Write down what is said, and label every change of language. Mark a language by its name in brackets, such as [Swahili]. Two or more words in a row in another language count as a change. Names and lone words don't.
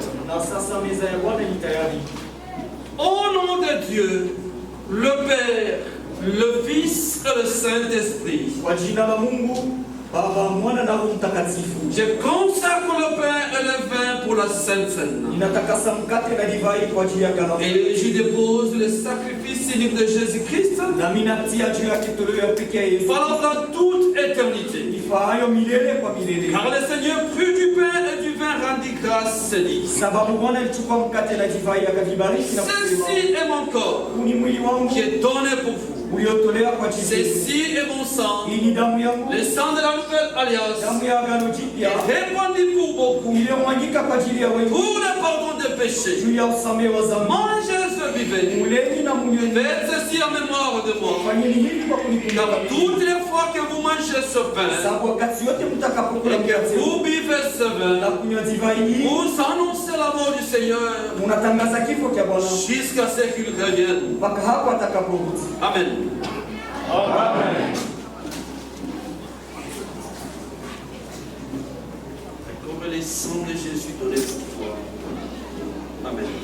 [Swahili] Na sasa meza ya Bwana ni tayari. [French] Au nom de Dieu, le Père, le Fils et le Saint-Esprit, [Swahili] Kwa jina la Mungu Baba, Mwana na Roho Mtakatifu, [French] je consacre le pain et le vin pour la Sainte Seine. [Swahili] ninatakasa mkate na divai kwa ajili ya karamu. [French] Et je dépose le sacrifice unique de Jésus-Christ, [Swahili] Na mimi natia juu ya kitoleo ya pekee ya Yesu, [French] valable dans toute éternité. [Swahili] ifaayo milele kwa milele. [French] Car le Seigneur prit du pain et du vin, rendit grâce, et dit: [Swahili] Sababu Bwana alichukua mkate na divai akavibariki na kusema, [French] ceci est mon corps [Swahili] huu ni mwili wangu [French] qui est donné pour vous. [Swahili] uliotolewa kwa ajili yenu. [French] Ceci est mon sang, [Swahili] Hii ni damu yangu, [French] le sang de la nouvelle alliance, [Swahili] damu ya agano [French] qui [Swahili] jipya [French] est répandu pour beaucoup, [Swahili] iliyomwagika kwa ajili ya wengi [French] pour le pardon des péchés. [Swahili] juu ya usamehe wa dhambi. [French] Mangez ce buvez. [Swahili] Muleni na munyweni, [French] Faites ceci en mémoire de moi. [Swahili] fanyeni hivi kwa kunikumbuka [French] Car [Swahili] mimi. [French] toutes les fois que vous mangez ce pain [Swahili] Sababu wakati yote mtakapokula [French] et que [Swahili] mkate huu [French] vous buvez ce [Swahili] na [French] vin, [Swahili] kunywa divai hii, [French] vous annoncez la mort du Seigneur [Swahili] munatangaza kifo cha Bwana [French] jusqu'à ce qu'il revienne. [Swahili] mpaka hapo atakaporudi. [French] Amen. Comme les sangs de Jésus donnés pour toi. Amen.